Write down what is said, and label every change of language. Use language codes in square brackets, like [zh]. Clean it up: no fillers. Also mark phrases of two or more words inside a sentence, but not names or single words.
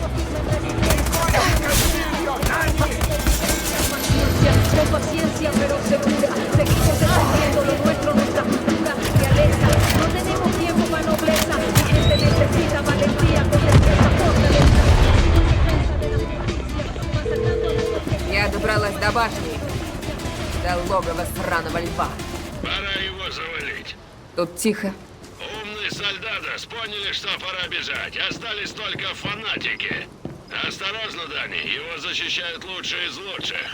[es] Con paciencia pero segura, seguimos defendiendo lo nuestro, nuestra cultura, realeza. No tenemos tiempo para nobleza, la gente necesita valentía con destreza, fortaleza. [ru] Я добралась до башни. До логова сраного льва. Пора его завалить. Тут тихо. Умные солдаты поняли, что пора бежать. Остались только фанатики. Осторожно, Дани, его защищают лучшие из лучших.